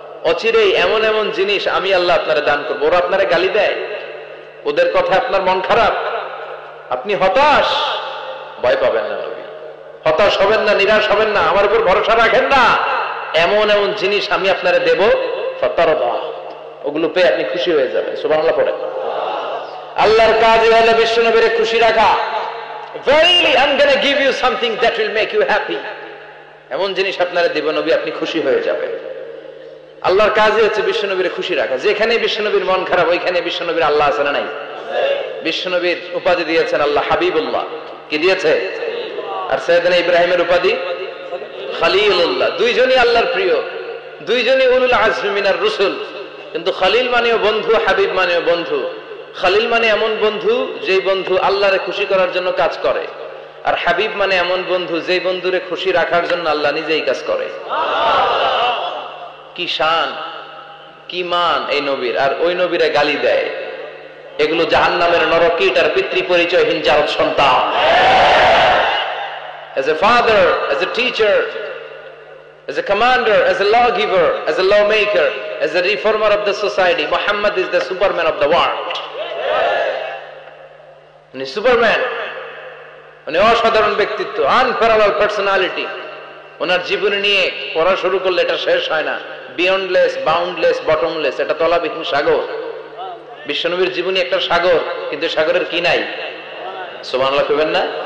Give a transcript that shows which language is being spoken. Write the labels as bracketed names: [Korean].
[Bangla] অচিরেই এমন এমন জিনিস আমি আল্লাহ আপনারে দান করবো। ওরা আপনারে গালি দেয়, ওদের কথা আপনার মন খারাপ, আপনি হতাশ, ভয় পাবেন না নবী। হতাশ হবেন না, নিরাশ হবেন না, আমার উপর ভরসা রাখেন না। এমন এমন জিনিস আমি আপনারে দেব, ফাতারদা, ওগুলো পেয়ে আপনি খুশি হয়ে যাবেন। সুবহানাল্লাহ পড়েন। আল্লাহর কাজ হলো বিশ্বনবীরে খুশি রাখা। [English] Verily I'm going to give you something that will make you happy. [Bangla] এমন জিনিস আপনারে দেব নবী, আপনি খুশি হয়ে যাবেন। আল্লাহর কাজই হচ্ছে বিশ্বনবীরে খুশি রাখা। যেখানে বিশ্বনবীর মন খারাপ, ওইখানে বিশ্বনবীর আল্লাহ আছে না নাই? বিশ্বনবীর উপাধি দিয়েছেন আল্লাহ হাবিবুল্লাহ। কি দিয়েছে? আর সাইয়েদনা ইব্রাহিমের উপাধি খলিলুল্লাহ। দুইজনই আল্লাহর প্রিয়, দুইজনই উলুল আজমি মিনার রসুল। কিন্তু খলিল মানেও বন্ধু, হাবিব মানেও বন্ধু। খলিল মানে এমন বন্ধু যেই বন্ধু আল্লাহরে খুশি করার জন্য কাজ করে, আর হাবিব মানে এমন বন্ধু যেই বন্ধুরে খুশি রাখার জন্য আল্লাহ নিজেই কাজ করে। কি শান, কি মান এই নবীর! আর ওই নবীরে গালি দেয়। এগুলো জাহান্নামের নরকীট আর পিতৃ পরিচয়হীন জারদ সন্তান। [English] As a father, as a teacher, as a commander, as a lawgiver, as a lawmaker, as a reformer of the society, Muhammad is the superman of the world. [Bangla] উনি সুপারম্যান, উনি অসাধারণ ব্যক্তিত্ব, আনপ্যারালাল পার্সোনালিটি। ওনার জীবনী নিয়ে পড়া শুরু করলে এটা শেষ হয় না। বিয়ন্ডলেস, বাউন্ডলেস, বটমলেস, এটা তলাবিহীন সাগর। বিশ্বনবীর জীবনী একটা সাগর, কিন্তু সাগরের কি নাই? সুবহানাল্লাহ কইবেন না?